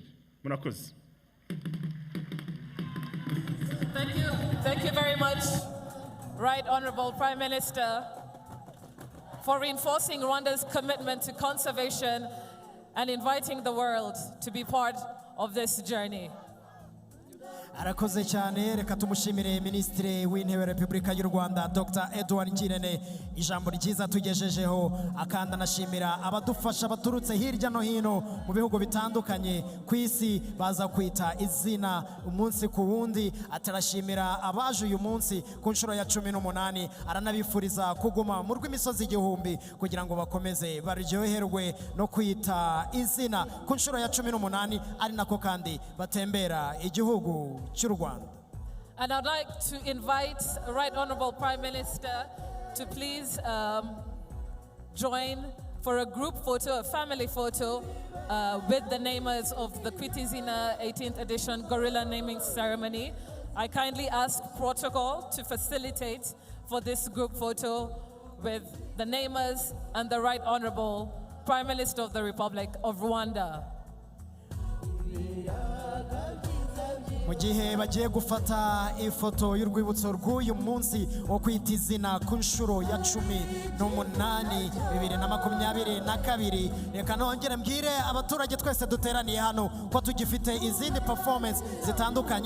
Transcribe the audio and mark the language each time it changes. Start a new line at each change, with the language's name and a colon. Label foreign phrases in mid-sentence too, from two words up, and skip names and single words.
Kinyarwanda: Murakoze.
English: Thank you very much, Right Honorable Prime Minister, for reinforcing Rwanda's commitment to conservation and inviting the world to be part of this journey.
Kinyarwanda: arakoze cyane. Reka tumushimire Minisitiri w'Intebe wa Repubulika y'u Rwanda Dr. Edouard Ngirente ijambo ryiza tugejejeho, akanda anashimira abadufasha baturutse hirya no hino mu bihugu bitandukanye ku isi baza kwita izina umunsi ku wundi. Atarashimira abaje uyu munsi ku nshuro ya 18, aranabifuriza kuguma mu rw'imisozi igihumbi kugira ngo bakomeze baryoherwe no kwita izina ku nshuro ya 18, ari nako kandi batembera igihugu cy'u Rwanda.
English: And I'd like to invite Right Honorable Prime Minister to please join for a group photo, a family photo with the namers of the Kwita Izina 18th edition gorilla naming ceremony. I kindly ask protocol to facilitate for this group photo with the namers and the Right Honorable Prime Minister of the Republic of Rwanda.
Kinyarwanda: Mu gihe bagiye gufata ifoto y'urwibutso rw'uyu munsi wo kwita izina ku nshuro ya 18 2022, reka nongere mbwire abaturage twese duteraniye hano ko tugifite izindi performance zitandukanye.